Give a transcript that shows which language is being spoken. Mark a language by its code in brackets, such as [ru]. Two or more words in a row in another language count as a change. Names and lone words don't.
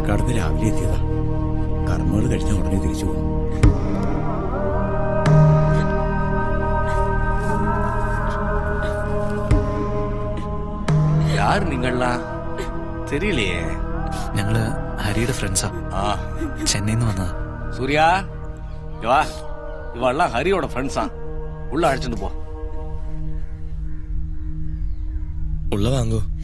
[ml] ഇന്ന് രാവിലെ എത്തിയതാ. കർമ്മങ്ങൾ കഴിഞ്ഞ ഉടനെ തിരിച്ചു പോകും. [ta] யார் நீங்கள்லாம் தெரியலையே. [ml] ഞങ്ങള് ഹരിയുടെ ഫ്രണ്ട്സാ. ചെന്നൈന്ന് വന്നതാ. [ta] சூர்யா இவா இவெல்லாம் ஹரியோட ஃப்ரெண்ட்ஸா. உள்ள அழைச்சிட்டு போ. உள்ள வாங்க.